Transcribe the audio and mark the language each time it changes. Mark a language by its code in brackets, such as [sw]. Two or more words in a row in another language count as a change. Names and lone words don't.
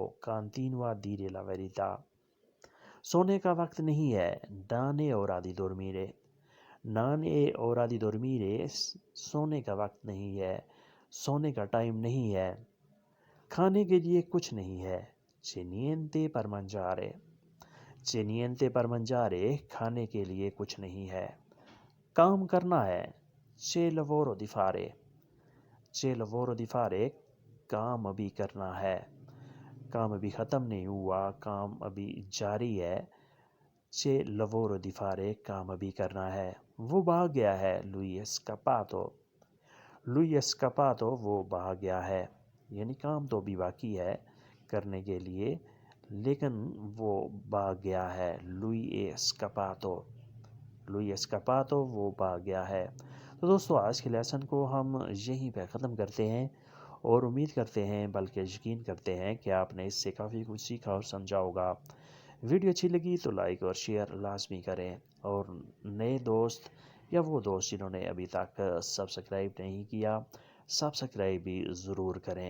[it] continua a dire la verità. [ur] سونے کا وقت نہیں ہے. [it] non è ora di dormire. non è ora di dormire [ur] سونے کا وقت نہیں ہے، سونے کا ٹائم نہیں ہے. کھانے کے لیے کچھ نہیں ہے. [it] c'è niente per mangiare. c'è niente per mangiare [ur] کھانے کے لیے کچھ نہیں ہے. کام کرنا ہے. [it] c'è lavoro di fare. c'è lavoro di fare [ur] کام ابھی کرنا ہے. کام ابھی ختم نہیں ہوا، کام ابھی جاری ہے. [it] c'è lavoro di fare [ur] کام ابھی کرنا ہے. وہ بھاگ گیا ہے. [it] lui è scappato. lui è scappato [ur] وہ بھاگ گیا ہے، یعنی کام تو ابھی باقی ہے کرنے کے لیے لیکن وہ بھاگ گیا ہے. [it] lui è scappato. lui è scappato [ur] وہ بھاگ گیا ہے. تو دوستو آج کے لیسن کو ہم یہیں پہ ختم کرتے ہیں اور امید کرتے ہیں بلکہ یقین کرتے ہیں کہ آپ نے اس سے کافی کچھ سیکھا اور سمجھا ہوگا. ویڈیو اچھی لگی تو لائک اور شیئر لازمی کریں، اور نئے دوست یا وہ دوست جنہوں نے ابھی تک سبسکرائب نہیں کیا، سبسکرائب بھی ضرور کریں.